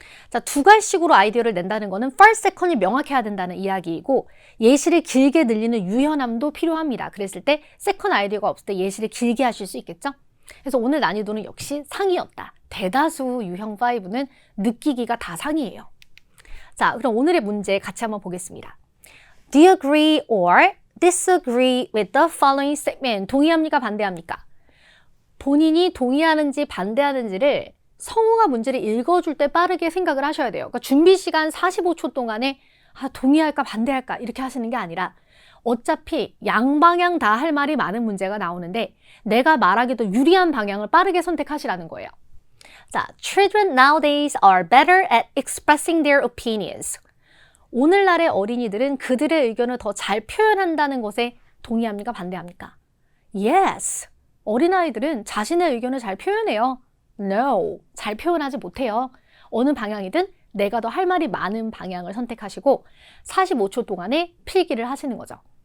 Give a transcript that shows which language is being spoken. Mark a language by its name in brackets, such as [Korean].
[Korean] 자, 두 갈식으로 아이디어를 낸다는 거는 first, second이 명확해야 된다는 이야기이고 예시를 길게 늘리는 유연함도 필요합니다. 그랬을 때 second 아이디어가 없을 때 예시를 길게 하실 수 있겠죠. 그래서 오늘 난이도는 역시 상이었다. 대다수 유형 5는 느끼기가 다 상이에요. 자, 그럼 오늘의 문제 같이 한번 보겠습니다. [English] Do you agree or disagree with the following statement? [Korean] 동의합니까? 반대합니까? 본인이 동의하는지 반대하는지를 성우가 문제를 읽어줄 때 빠르게 생각을 하셔야 돼요. 그러니까 준비 시간 45초 동안에 동의할까 반대할까 이렇게 하시는 게 아니라 어차피 양방향 다 할 말이 많은 문제가 나오는데 내가 말하기도 유리한 방향을 빠르게 선택하시라는 거예요. [English] 자, children nowadays are better at expressing their opinions. [Korean] 오늘날의 어린이들은 그들의 의견을 더 잘 표현한다는 것에 동의합니까? 반대합니까? Yes. 어린아이들은 자신의 의견을 잘 표현해요. No. 잘 표현하지 못해요. 어느 방향이든 내가 더 할 말이 많은 방향을 선택하시고 45초 동안에 필기를 하시는 거죠.